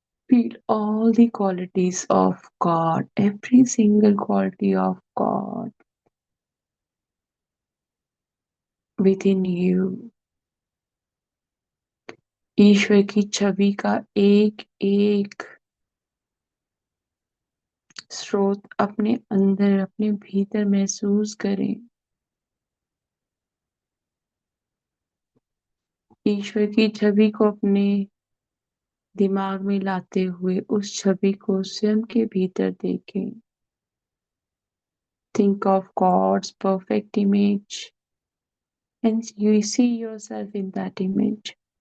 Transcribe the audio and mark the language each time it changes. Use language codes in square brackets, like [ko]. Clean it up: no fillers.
[en] Feel all the qualities of God, every single quality of God within you. [hi] ईश्वर की छवि का एक एक स्रोत अपने अंदर अपने भीतर महसूस करें। ईश्वर की छवि को अपने दिमाग में लाते हुए उस छवि को स्वयं के भीतर देखें। [en] Think of God's perfect image and you see yourself in that image.